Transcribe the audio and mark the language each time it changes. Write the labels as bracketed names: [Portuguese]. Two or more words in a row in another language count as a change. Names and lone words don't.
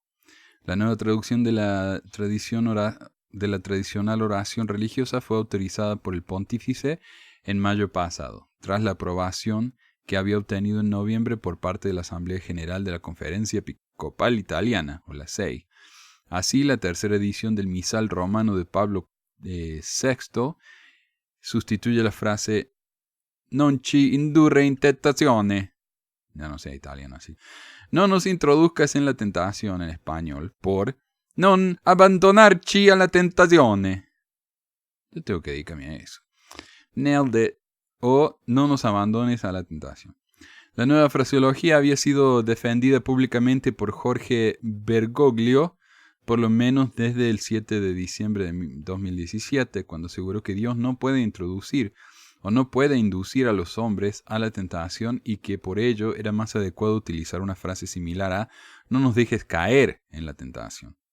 [Spanish] La nueva traducción de la tradicional oración religiosa fue autorizada por el pontífice en mayo pasado, tras la aprobación que había obtenido en noviembre por parte de la Asamblea General de la Conferencia Episcopal Italiana, o la SEI. Así, la tercera edición del misal romano de Pablo VI sustituye la frase [Italian] non ci indurre in tentazione. [Spanish] Ya no sé italiano así. No nos introduzcas en la tentación en español por [Italian] non abbandonarci alla tentazione. [Spanish] Yo tengo que dedicarme a eso. [English] Nailed it. [Spanish] O no nos abandones a la tentación. La nueva fraseología había sido defendida públicamente por Jorge Bergoglio, por lo menos desde el 7 de diciembre de 2017, cuando aseguró que Dios no puede introducir o no puede inducir a los hombres a la tentación y que por ello era más adecuado utilizar una frase similar a no nos dejes caer en la tentación.